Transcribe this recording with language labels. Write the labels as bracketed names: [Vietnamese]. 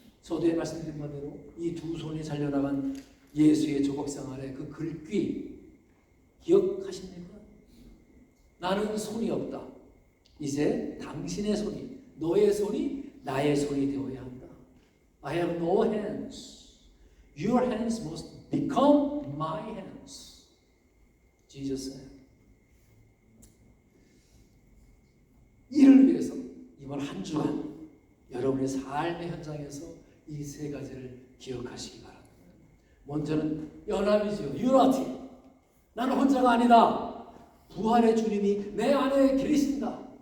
[Korean] 서두에 말씀드린 바대로 이 두 손이 잘려나간 예수의 조각상 아래 그 글귀 기억하십니까? 나는 손이 없다. 이제 당신의 손이, 너의 손이 나의 손이 되어야 한다. [English] I have no hands. Your hands must become my hands. Jesus said. [Korean] 이를 위해서 이번 한 주간 여러분의 삶의 현장에서 이 세 가지를 기억하시기 바랍니다. 먼저는 연합이죠. Unity. 나는 혼자가 아니다. 부활의 주님이 내 안에 계신다.